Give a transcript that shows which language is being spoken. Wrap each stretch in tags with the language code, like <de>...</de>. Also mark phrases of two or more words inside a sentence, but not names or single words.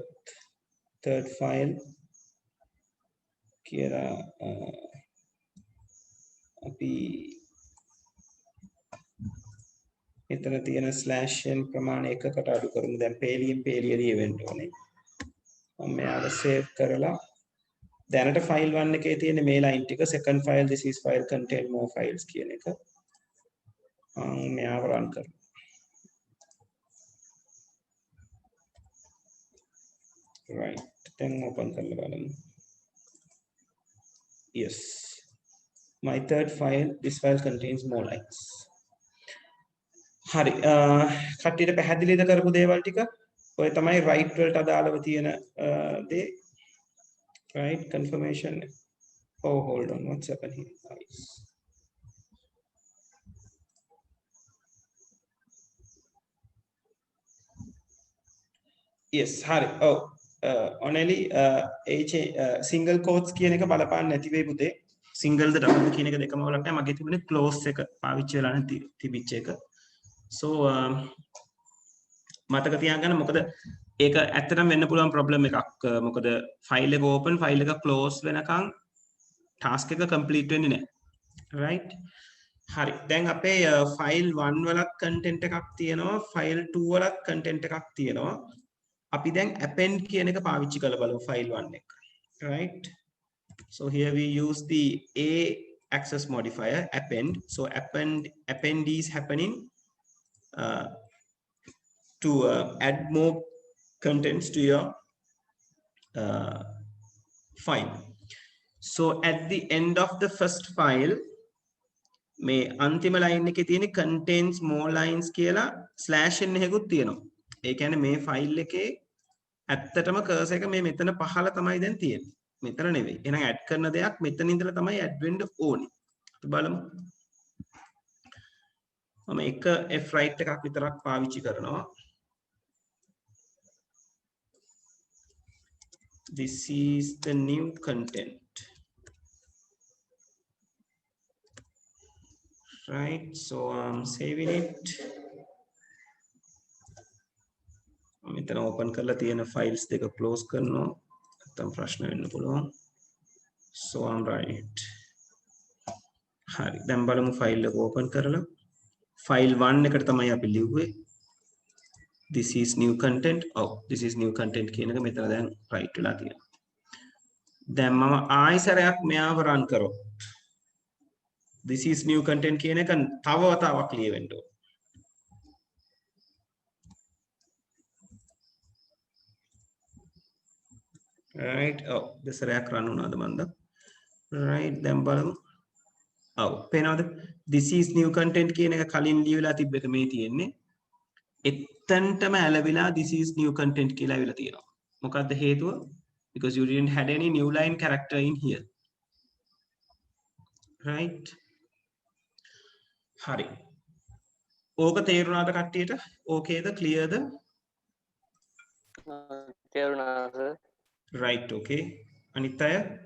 <en>third file</en> <si>කියලා අපි එතන තියෙන ස්ලෑෂ් n ප්‍රමාණය එකකට අඩු කරමු. දැන් පේලියෙන් පේලිය ලියවෙන්න ඕනේ. මම මෙයාව save කරලා දැනට file 1 එකේ තියෙන මේ line ටික</si> <en>second file this is file contain more files</en> <si>කියන එක මම මෙයාව run කරමු.</si> <en>right, then open</en> <si>කරලා බලමු.</si> <en>yes, my third file this file contains more lines.</en> <si>හරි, කට්ටියට පැහැදිලිද කරපු දේවල් ටික? ඔය තමයි right වලට අදාළව තියෙන දේ.</si> <en>right, confirmation. oh hold on, what's happening here? Nice. yes,</en> <si>හරි. ඔව්</si> <en>only single quotes</en> <si>කියන එක බලපාන්න නැති වෙයි පුතේ. single ද double කියන එක දෙකම වලට නැහැ. මගේ තිබුණේ close එක පාවිච්චි වෙලා නැති තිබිච්ච එක. so මතක තියාගන්න මොකද ඒක ඇත්තටම වෙන්න පුළුවන් problem එකක්. මොකද file එක open file එක close වෙනකන් task එක complete වෙන්නේ නැහැ. right, හරි. දැන් අපේ file 1 වලත් content එකක් තියෙනවා, file 2 වලත් content එකක් තියෙනවා. අපි දැන් append කියන එක පාවිච්චි කරලා බලමු file 1 එක.</si> <en>right, so here we use the a access modifier append. so append is happening to add more contents to your file. so at the end of the first file මේ අන්තිම line එකේ තියෙන contains more lines කියලා slash n එකකුත් තියෙනවා.</en> <si>ඒ කියන්නේ මේ file එකේ ඇත්තටම cursor එක මේ මෙතන පහළ තමයි දැන් තියෙන්නේ. මෙතන නෙවෙයි. එහෙනම් add කරන දෙයක් මෙතන ඉඳලා තමයි add වෙන්න ඕනේ. අපි බලමු. මම එක f-write එකක් විතරක් පාවිච්චි කරනවා.</si> <en>this is the new content. right, so I'm saving it.</en> <si>මෙතන open කරලා තියෙන files දෙක close කරනවා නැත්නම් ප්‍රශ්න වෙන්න පුළුවන්</si> <en>so I'm right</en> <si>හරි දැන් බලමු file එක open කරලා file 1 එකට තමයි අපි ලිව්වේ</si> <en>this is new content this is new content</en> <si>කියන එක මෙතන දැන් right වෙලා තියෙනවා දැන් මම ආයෙ සැරයක් මෙයාව run කරොත්</si> <en>this is new content</en> <si>කියන එක තව වතාවක් ලියවෙන්න ඕන right දෙසරයක් run වුණාද මන්ද right දැන් බලමු පේනවද</si> <en>this is new</en> <si>content කියන එක කලින් ලියවිලා තිබ්බ එක මේ තියෙන්නේ එතනටම ඇලවිලා</si> <en>this is new content</en> <si>කියලා ඇවිල්ලා තියෙනවා මොකද්ද හේතුව</si> <en>because you didn't had any new line character in here right</en> <si>හරි ඕක තේරුණාද කට්ටියට ඕකේද clearද තේරුණා සර්</si> <en>right okay</en> <si>අනිත් අය</si>